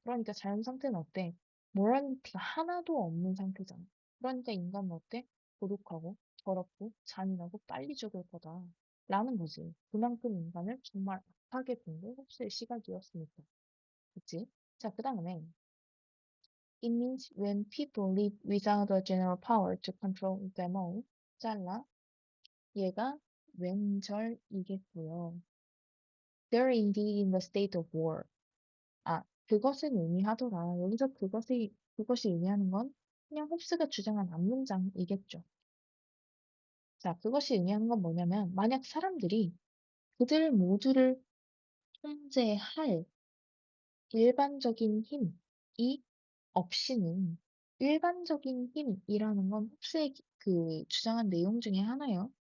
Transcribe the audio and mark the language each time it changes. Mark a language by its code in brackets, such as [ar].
[ko] 그러니까 자연 상태는 어때? 모랄리티가 하나도 없는 상태잖아. 그러니까 인간은 어때? 고독하고, 더럽고, 잔인하고, 빨리 죽을 거다. 라는 거지. 그만큼 인간을 정말 악하게 본 게 홉스의 시각이었으니까. 그치? 자, 그 다음에 [en] It means when people live without a general power to control them all. [ko] 잘라. 얘가 왼절이겠고요. [en] They're indeed in the state of war. [ko] 아, 그것은 의미하더라. 여기서 그것이 의미하는 건 그냥 홉스가 주장한 앞문장이겠죠. 자, 그것이 의미하는 건 뭐냐면, 만약 사람들이 그들 모두를 통제할 일반적인 힘이 없이는 일반적인 힘이라는 건 흡수의 그 주장한 내용 중에 하나예요.